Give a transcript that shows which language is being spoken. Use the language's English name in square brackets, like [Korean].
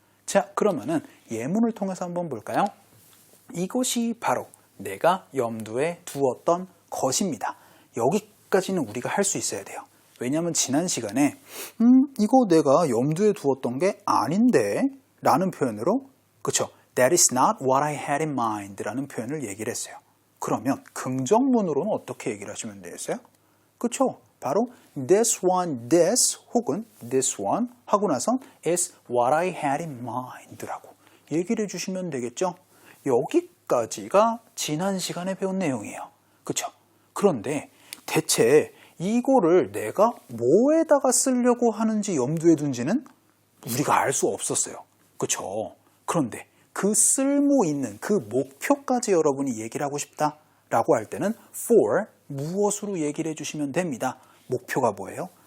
[Korean] 자, 그러면은 예문을 통해서 한번 볼까요? 이것이 바로 내가 염두에 두었던 것입니다. 여기까지는 우리가 할 수 있어야 돼요. 왜냐하면 지난 시간에 이거 내가 염두에 두었던 게 아닌데 라는 표현으로 그쵸? [English] That is not what I had in mind [Korean] 라는 표현을 얘기를 했어요. 그러면 긍정문으로는 어떻게 얘기를 하시면 되겠어요? 그쵸? 바로 this 혹은 this one 하고 나선 [English] is what I had in mind [Korean] 라고 얘기를 해주시면 되겠죠? 여기까지가 지난 시간에 배운 내용이에요. 그쵸? 그런데 대체 이거를 내가 뭐에다가 쓰려고 하는지 염두에 둔지는 우리가 알 수 없었어요. 그쵸? 그런데 그 쓸모 있는 그 목표까지 여러분이 얘기를 하고 싶다라고 할 때는 for 무엇으로 얘기를 해주시면 됩니다. 목표가 뭐예요?